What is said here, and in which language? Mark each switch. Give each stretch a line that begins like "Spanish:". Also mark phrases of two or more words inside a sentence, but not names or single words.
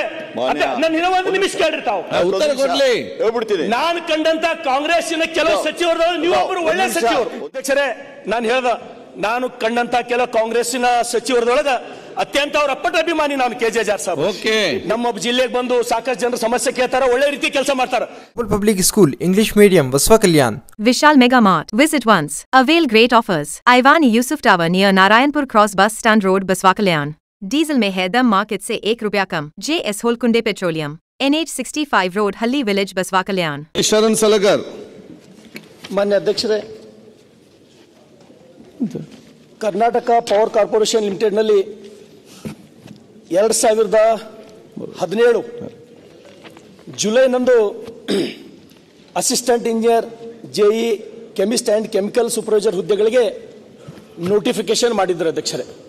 Kannada: ನನ್ನ ಇನ್ನೊಂದು ನಿಮಿಷ ಕೇಳಿರ್ತಾವ ನಾನು ಕಂಡಂತ ಕಾಂಗ್ರೆಸ್ಸಿನ ಕೆಲವು ಸಚಿವರು ನೀವೊಬ್ಬರು ಒಳ್ಳೆ ಸಚಿವರು ಅಧ್ಯಕ್ಷರೇ. ನಾನು ಹೇಳ್ದ ನಾನು ಕಂಡಂತ ಕೆಲವು ಕಾಂಗ್ರೆಸ್ಸಿನ ಸಚಿವರದೊಳಗ ಅತ್ಯಂತ ಅವ್ರ ಅಪ್ಪಟ ಅಭಿಮಾನಿ ನಾನು ಕೆಜೆ ಜಾರ್ ಸಾಬ್. ನಮ್ಮ ಜಿಲ್ಲೆಗೆ ಬಂದು ಸಾಕಷ್ಟು ಜನರ ಸಮಸ್ಯೆ ಕೇಳ್ತಾರ, ಒಳ್ಳೆ ರೀತಿ ಕೆಲಸ ಮಾಡ್ತಾರ.
English: Public School English Medium Vasva Kalyan. Vishal Mega Mart. Visit once. Avail great offers. Ivani Yusuf Tower near Narayanpur Cross Bus Stand Road, Vasva Kalyan.
Hindi: Diesel में है दम मार्केट से ₹1 कम. JS Holkunde Petroleum.
English: NH 65 Road, Halli Village, Vasva Kalyan.
Kannada: ಶರಣ್ ಸಲಗರ್. ಮಾನ್ಯ ಅಧ್ಯಕ್ಷರೇ, ಕರ್ನಾಟಕ ಪವರ್ ಕಾರ್ಪೊರೇಷನ್ ಲಿಮಿಟೆಡ್ ನಲ್ಲಿ 2017 ಜುಲೈನಂದು
English: assistant engineer,
Kannada: ಜೆಇ,
English: chemist and chemical supervisor
Kannada: ಹುದ್ದೆಗಳಿಗೆ ನೋಟಿಫಿಕೇಶನ್ ಮಾಡಿದ್ರು ಅಧ್ಯಕ್ಷರೇ.